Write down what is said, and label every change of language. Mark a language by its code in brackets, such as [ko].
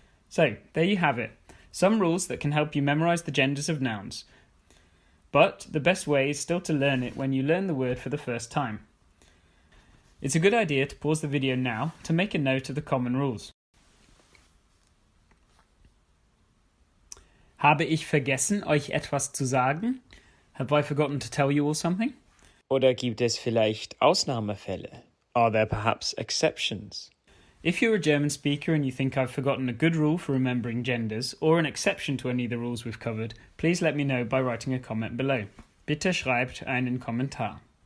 [en] So, there you have it. Some rules that can help you memorise the genders of nouns. But the best way is still to learn it when you learn the word for the first time. It's a good idea to pause the video now to make a note of the common rules. [de] Habe ich vergessen, euch etwas zu sagen? [en] Have I forgotten to tell you all something? [de] Oder gibt es vielleicht Ausnahmefälle? [en] Are there perhaps exceptions? If you're a German speaker and you think I've forgotten a good rule for remembering genders or an exception to any of the rules we've covered, please let me know by writing a comment below. [de] Bitte schreibt einen Kommentar.